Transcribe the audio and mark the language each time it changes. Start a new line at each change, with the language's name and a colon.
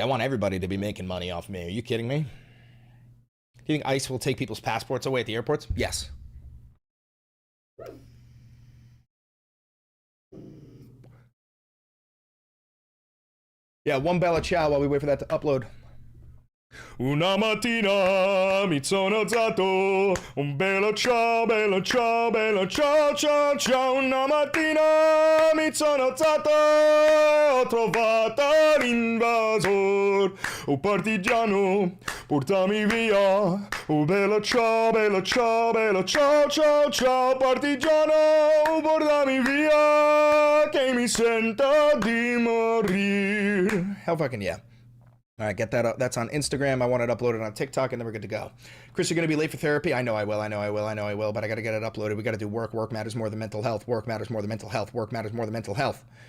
English: I want everybody to be making money off me. Are you kidding me? Do you think ICE will take people's passports away at the airports? Yes. Yeah, one bella ciao while we wait for that to upload.
Italian: Una mattina mi sono alzato, un bello ciao, bello ciao, bello ciao, ciao, ciao. Una mattina mi sono alzato, ho trovato l'invasor, un partigiano, portami via. Oh bello ciao, bello ciao, bello ciao, ciao, ciao, partigiano, portami via, che mi sento di morire.
English: Hell fucking yeah. All right, get that up. That's on Instagram. I want it uploaded on TikTok, and then we're good to go. Chris, you're going to be late for therapy? I know I will, but I got to get it uploaded. We got to do work. Work matters more than mental health. Work matters more than mental health. Work matters more than mental health.